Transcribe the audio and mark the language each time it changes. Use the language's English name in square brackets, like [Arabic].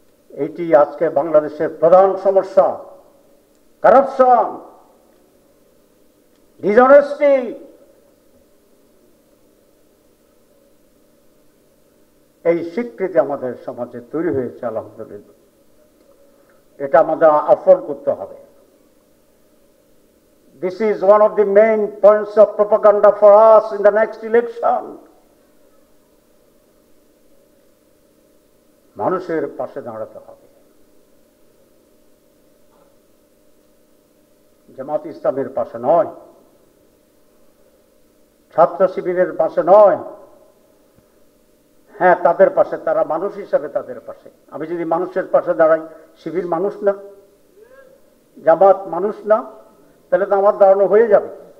[Bangla] এটি আজকে বাংলাদেশের প্রধান সমস্যা, কারাপশন, ডিসঅনেস্টি। এই স্বীকৃতি আমাদের সমাজে তৈরি হয়েছে, আলহামদুলিল্লাহ। এটা আমাদের আফোর্ড করতে হবে। [English] This is one of the main points of propaganda for us in the next election. [Bangla] মানুষের পাশে দাঁড়াতে হবে, জামাত ইসলামের পাশে নয়, ছাত্র শিবিরের পাশে নয়। হ্যাঁ, তাদের পাশে, তারা মানুষ হিসাবে তাদের পাশে। আমি যদি মানুষের পাশে দাঁড়াই, শিবির মানুষ না, জামাত মানুষ না, তাহলে তো আমার দাঁড়ানো হয়ে যাবে।